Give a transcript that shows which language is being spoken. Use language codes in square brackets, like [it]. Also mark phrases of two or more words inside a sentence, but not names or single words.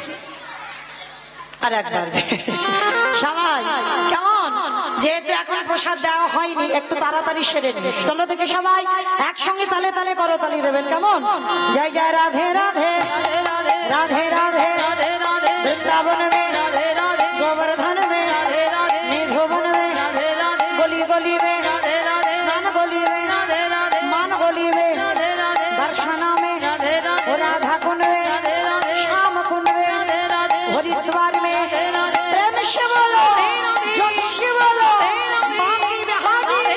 [bn] আর একবার সবাই কেমন? যেহেতু এখন প্রসাদ দেওয়া হয়নি, একটু তাড়াতাড়ি সেরে নিন। চলো দেখি সবাই একসঙ্গে তালে তালে করো, তালি দেবেন কেমন? জয় জয় রাধে রাধে, [hi] राधे राधे রাধে রাধে, राधे राधे বৃন্দাবন মে, राधे राधे गोवर्धन में, राधे राधे निधुवन में, राधे राधे गली गली में, राधे राधे स्नान गली में, राधे राधे मान गली में, राधे राधे दर्शना में, राधे राधे राधा कुंड में, राधे राधे श्याम कुंड में, राधे राधे हरिद्वार में, राधे राधे प्रेम से बोलो, जय से बोलो, बांकी बिहारी।